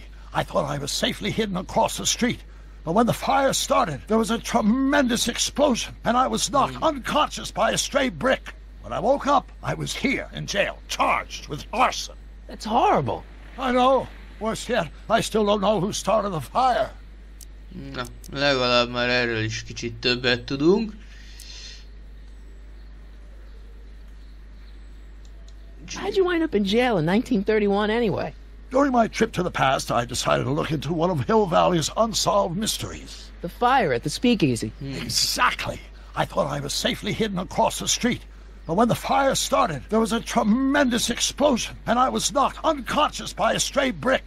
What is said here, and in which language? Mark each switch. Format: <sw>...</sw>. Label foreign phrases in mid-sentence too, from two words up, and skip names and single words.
<en>I thought I was safely hidden across the street. But when the fire started, there was a tremendous explosion, and I was knocked unconscious by a stray brick. When I woke up, I was here in jail, charged with arson. That's horrible. I know. Worse yet, I still don't know who started the fire.</en> <hu>Na, legalább már erről is kicsit többet tudunk.</hu> <en>How'd you wind up in jail in 1931 anyway? During my trip to the past, I decided to look into one of Hill Valley's unsolved mysteries. The fire at the speakeasy. Exactly. I thought I was safely hidden across the street. But when the fire started, there was a tremendous explosion, and I was knocked unconscious by a stray brick.</en>